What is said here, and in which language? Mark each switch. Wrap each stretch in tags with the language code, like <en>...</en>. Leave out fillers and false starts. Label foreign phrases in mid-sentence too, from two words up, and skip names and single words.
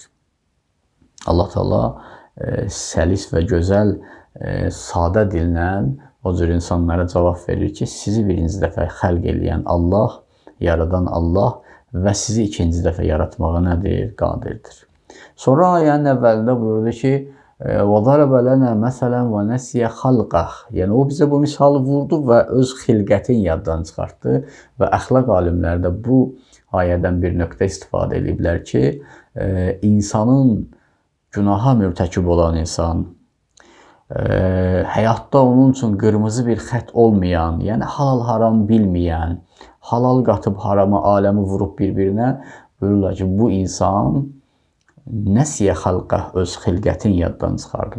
<az>Allah Teala səlis və gözəl, sadə dillə o cür insanlara cavab verir ki, sizi birinci dəfə xəlq eləyən Allah, yaradan Allah və sizi ikinci dəfə yaratmağa nədir? Qadirdir. Sonra ayənin əvvəlində buyurdu ki,</az> <ar>وَضَرَبَ لَنَا مَثَلًا وَنَسِيَ خَلْقَهُ</ar> <az>Yəni, o bizə bu misalı vurdu və öz xilqətin yaddan çıxartdı və əxlaq alimləri də bu ayədən bir nöqtə istifadə ediblər ki, insanın, günaha mürtəkib olan insan, həyatda onun üçün qırmızı bir xət olmayan, yəni halal haram bilməyən, halal qatıb harama aləmi vurub bir-birinə, buyururlar ki, bu insan</az> <ar>نسي خلقه</ar> <az>öz xilqətin yaddan çıxardır.</az>